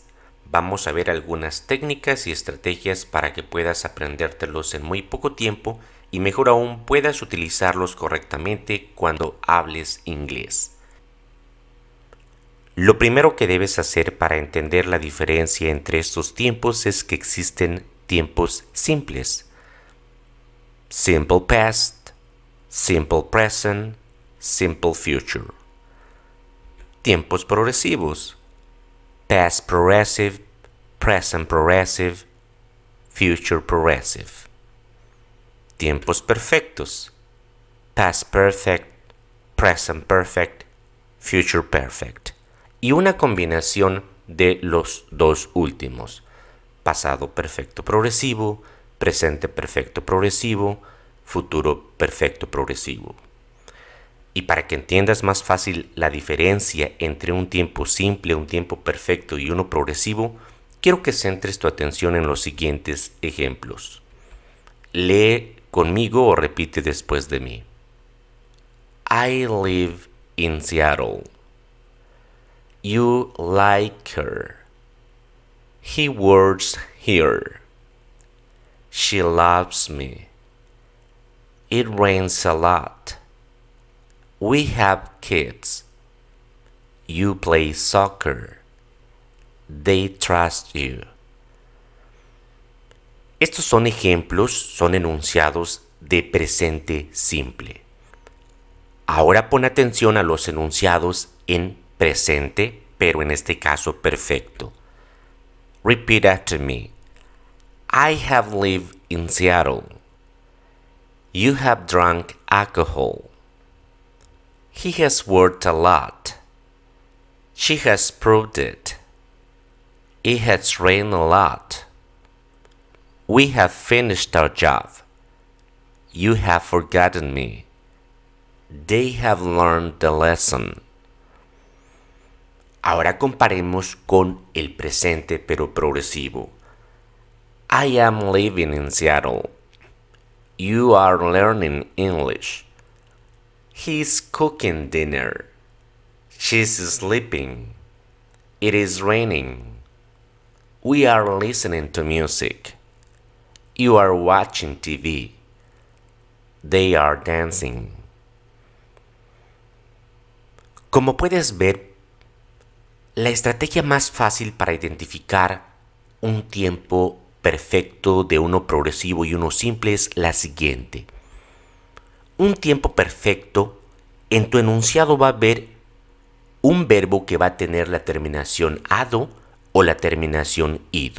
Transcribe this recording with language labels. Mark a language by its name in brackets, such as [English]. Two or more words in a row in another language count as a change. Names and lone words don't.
[Spanish] Vamos a ver algunas técnicas y estrategias para que puedas aprendértelos en muy poco tiempo y mejor aún puedas utilizarlos correctamente cuando hables inglés. Lo primero que debes hacer para entender la diferencia entre estos tiempos es que existen tiempos simples. [English] Simple past, simple present, simple future. [Spanish] Tiempos progresivos. [English] Past progressive, present progressive, future progressive. [Spanish] Tiempos perfectos. [English] Past perfect, present perfect, future perfect. [Spanish] Y una combinación de los dos últimos. Pasado perfecto progresivo, presente perfecto progresivo, futuro perfecto progresivo. Y para que entiendas más fácil la diferencia entre un tiempo simple, un tiempo perfecto y uno progresivo, quiero que centres tu atención en los siguientes ejemplos. Lee conmigo o repite después de mí. [English] I live in Seattle. You like her. He works here. She loves me. It rains a lot. We have kids. You play soccer. They trust you. [Spanish] Estos son ejemplos, son enunciados de presente simple. Ahora pon atención a los enunciados en presente, pero en este caso perfecto. [English] Repeat after me. I have lived in Seattle. You have drunk alcohol. He has worked a lot. She has proved it. It has rained a lot. We have finished our job. You have forgotten me. They have learned the lesson. [Spanish] Ahora comparemos con el presente pero progresivo. [English] I am living in Seattle. You are learning English. He's cooking dinner. She's sleeping. It is raining. We are listening to music. You are watching TV. They are dancing. [Spanish] Como puedes ver, la estrategia más fácil para identificar un tiempo perfecto de uno progresivo y uno simple es la siguiente. Un tiempo perfecto, en tu enunciado va a haber un verbo que va a tener la terminación ado o la terminación ido.